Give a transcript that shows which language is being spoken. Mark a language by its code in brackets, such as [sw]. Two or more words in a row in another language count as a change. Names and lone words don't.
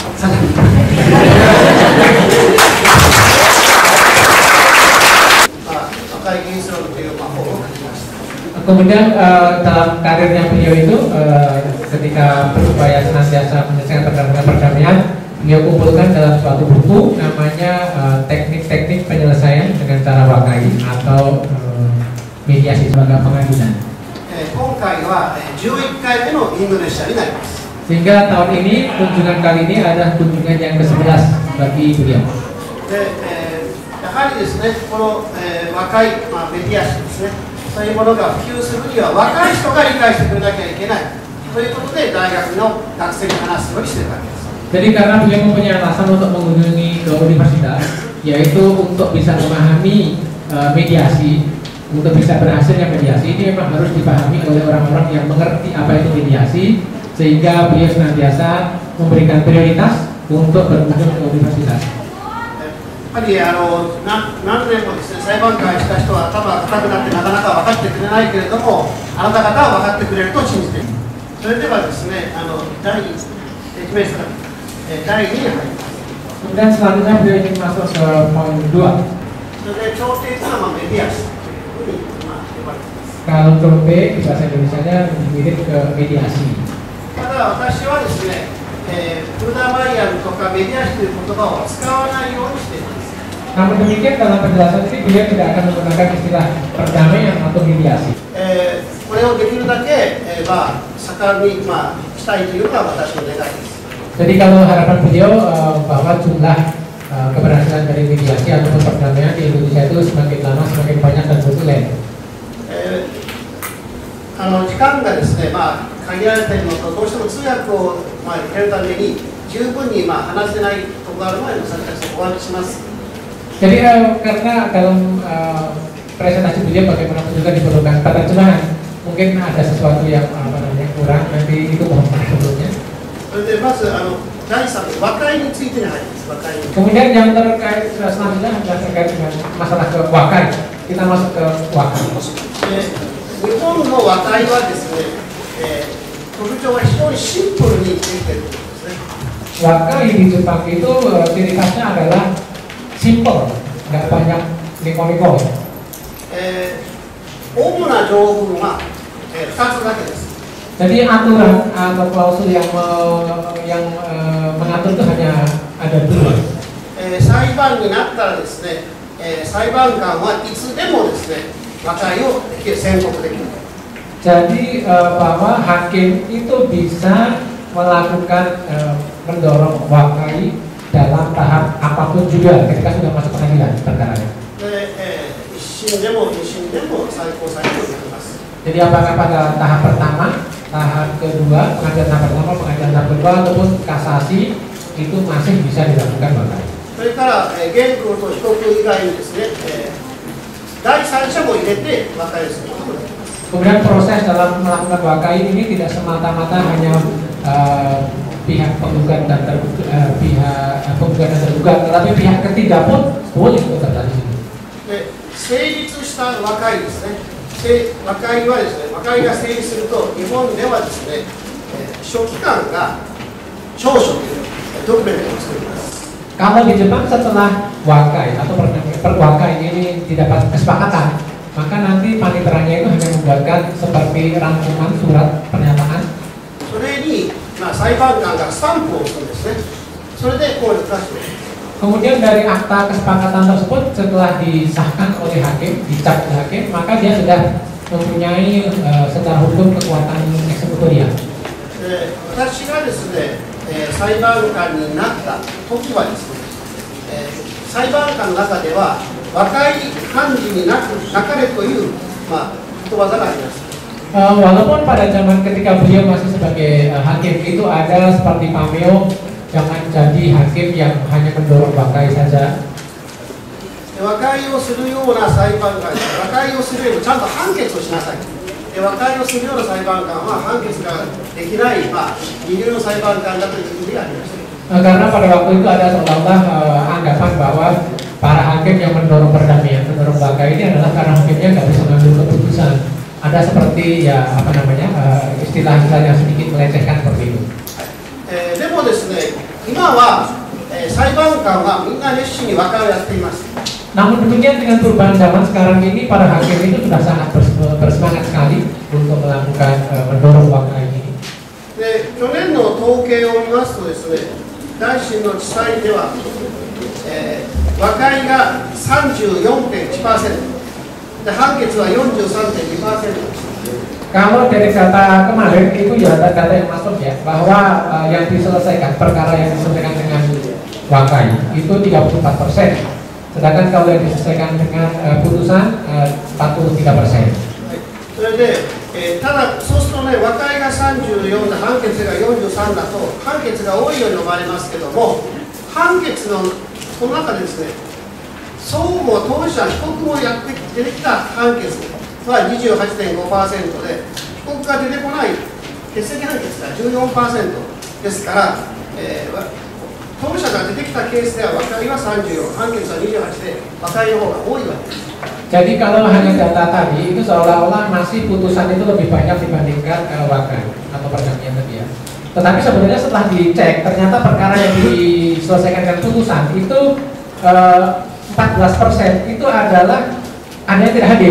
[id] Kemudian dalam karirnya beliau itu ketika berupaya senantiasa menyelesaikan perdamaian, beliau kumpulkan dalam suatu buku namanya teknik-teknik penyelesaian dengan cara wakai atau mediasi sebagai pengadilan. Sehingga tahun ini kunjungan kali ini adalah kunjungan yang ke-11 bagi beliau. [ja] やはりですね、この、若い、メディア誌ですね、そういうものが普及するには若い人が理解してくれなきゃいけないということで大学の学生に話すようにしているわけです。 [id] Jadi karena beliau mempunyai alasan untuk mengunjungi ke universitas, yaitu untuk bisa memahami mediasi, untuk bisa berhasilnya mediasi ini memang harus dipahami oleh orang-orang yang mengerti apa itu mediasi, sehingga beliau senantiasa memberikan prioritas untuk berkunjung ke universitas. [ja] やっぱり何年もですね、裁判官した人は頭が固くなってなかなか分かってくれないけれども、あなた方は分かってくれると信じている。それではですね、第2に入ります。 [id] Kemudian selanjutnya beliau ingin masuk ke poin 2. [ja] それで調停というのはメディアスというふうに呼ばれています。 [id] Kalau trope di bahasa Indonesianya mirip ke mediasi. [ja] ただ私はですね、フルダーマイヤーとかメディアスという言葉を使わないようにしています。 [id] Namun demikian dalam penjelasan ini beliau tidak akan menggunakan istilah perdamaian atau mediasi. [ja] これをできるだけ、盛んに、したいというのが私の願いです。 [id] Jadi kalau harapan beliau bahwa jumlah keberhasilan dari mediasi ataupun perdamaian di Indonesia itu semakin lama semakin banyak dan populer. [ja] 時間がですね、限られているのとどうしても通訳を、入れるために十分に、話せないところがあるので私たちお詫びします。 [id] Jadi karena dalam presentasi beliau bagaimanapun juga diperlukan penerjemahan, mungkin ada sesuatu yang kurang, nanti itu mohon maaf sebelumnya. Kemudian yang terkait selanjutnya adalah terkait dengan masalah ke wakai. Kita masuk ke wakai. [ja] 日本の和解はですね、特徴は非常にシンプルにできているんですね。 [id] Wakai di Jepang itu ciri khasnya adalah simple, nggak banyak niko-niko. [ja] 主な条文は、2つだけです。 [id] Jadi aturan atau klausul yang mengatur itu hanya ada 2. [ja] 裁判になったらですね、裁判官はいつでもですね、和解を宣告できる。 [id] Jadi bahwa hakim itu bisa melakukan mendorong wakai dalam tahap apapun juga ketika sudah masuk pengadilan perkaranya. Jadi apakah pada tahap pertama, tahap kedua, pengadilan tahap pertama, pengadilan tahap kedua ataupun kasasi itu masih bisa dilakukan wakai. [ja] それから原告と被告以外にですね、第三者も入れて和解することもできます。 [id] Kemudian proses dalam melakukan wakai ini tidak semata-mata hanya pihak penggugat dan tergugat, tetapi pihak ketiga pun boleh ikut terlibat di sini. [ja] 成立した和解ですね。和解はですね、和和解が成立すると、日本ではですね、書記官が調書というドキュメントを作ります。 [id] Kalau di Jepang setelah wakai atau perwakai ini didapat kesepakatan, maka nanti paniteranya itu hanya membuatkan seperti rangkuman surat pernyataan. [ja] それに、裁判官がスタンプを押すんですね。それでこういう出して。 [id] Kemudian dari akta kesepakatan tersebut setelah disahkan oleh hakim, dicap oleh hakim, maka dia sudah mempunyai secara hukum kekuatan eksekutorial. [ja] 私がですね、裁判官になった時はですね、裁判官の中では和解判事になかれという、ことわざがあります。 [id] Walaupun pada zaman ketika beliau masih sebagai hakim itu ada seperti pameo, jangan jadi hakim yang hanya mendorong wakai saja. [ja] 和解をするような裁判官、和解をするよりもちゃんと判決をしなさい。和解をするような裁判官は判決ができない、二流の裁判官だというふうにありました。 [id] Karena pada waktu itu ada seolah-olah anggapan bahwa para hakim yang mendorong perdamaian, mendorong wakai ini adalah karena hakimnya nggak bisa mengambil keputusan. Ada seperti ya apa namanya istilah-istilah yang sedikit melecehkan seperti itu. [ja] でもですね、今は、裁判官はみんな熱心に和解をやっています。 [id] Namun demikian dengan perubahan zaman sekarang ini para hakim itu sudah sangat bersemangat sekali untuk melakukan mendorong wakai ini. [ja] で、去年の統計を見ますとですね、大審の地裁では、和解が 34.1%、で判決は 43.2% です。 [id] Kalau dari data kemarin itu ya data yang masuk ya bahwa yang diselesaikan perkara yang diselesaikan dengan wakai itu 34%, sedangkan kalau yang diselesaikan dengan putusan 43%. [ja] それで、ただそうするとね、和解が34で判決が43だと判決が多いように思われますけども、判決のこの中でですね、双方当事者被告もやって出てきた判決は 28.5% で、被告が出てこない欠席判決が 14% ですから、当事者が出てきたケースでは和解は34、判決は28で和解の方が多いわけです。 [id] Jadi kalau hanya data tadi itu seolah-olah masih putusan itu lebih banyak dibandingkan wakai atau perdamaian tadi ya. Tetapi sebenarnya setelah dicek ternyata perkara yang diselesaikan dengan putusan itu 14% itu adalah ada yang tidak hadir.